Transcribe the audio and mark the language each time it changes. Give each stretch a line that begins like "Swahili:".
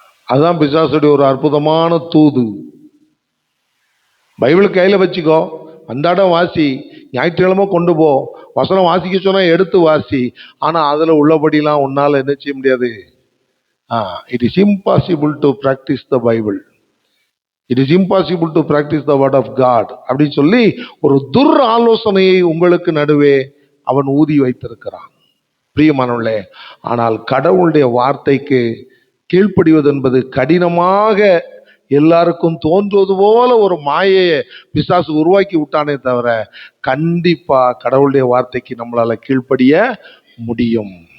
Tamil: அதுதான் பிசாசுடைய ஒரு அற்புதமான தூது. பைபிள் கையில வச்சுக்கோ, அன்றாடம் வாசி, ஞாயிற்றுக்கிழமை கொண்டு போ, வசனம் வாசிக்க சொன்னா எடுத்து வாசி. ஆனா அதுல உள்ளபடிலாம் உன்னால என்ன செய்ய முடியாது.
English: It is impossible to practice the Bible. It is impossible to practice the word of God
Tamil: அப்படின்னு சொல்லி ஒரு துர் ஆலோசனையை உங்களுக்கு நடுவே அவன் ஊதி வைத்திருக்கிறான். பிரியமானவர்களே, ஆனால் கடவுளுடைய வார்த்தைக்கு கீழ்ப்படிவது என்பது கடினமாக எல்லாருக்கும் தோன்றுவது போல ஒரு மாயையை பிசாசு உருவாக்கி விட்டானே தவிர, கண்டிப்பா கடவுளுடைய வார்த்தைக்கு நம்மளால கீழ்ப்படிய முடியும்.